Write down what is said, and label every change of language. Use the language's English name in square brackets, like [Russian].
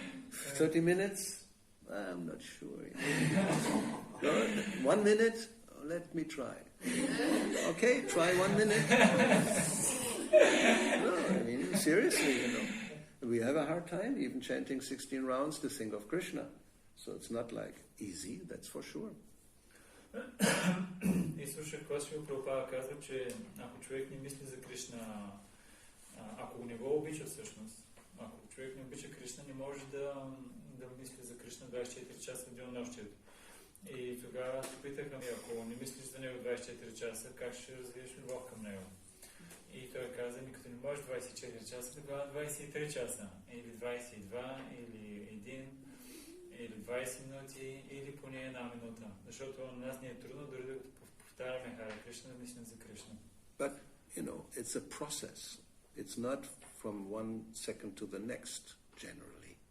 [English] 30 minutes? I'm not sure. No, 1 minute? Let me try. Okay, try 1 minute. No, I mean, seriously, you know. We have a hard time even chanting 16 rounds to think of Krishna. So it's not like easy, that's for sure. [Bulgarian] И слушах Кошио Прабхупада казва, че ако човек не мисли за Кришна, ако не го обича всъщност, ако човек не обича Кришна, не може да мисли за Кришна 24 часа в денонощието. И тогава се питаха ми, ако не мислиш за него 24 часа, как ще развиеш любов към него? И той каза ми, като не можеш 24 часа, тогава 23 часа, или 22, или 1, или 20 минути, или поне 1 минута. Защото на нас не е трудно дори да повтаряме Харе Кришна, да мислим за Кришна. [English] But, you know, it's a process. It's not from one second to the next, generally.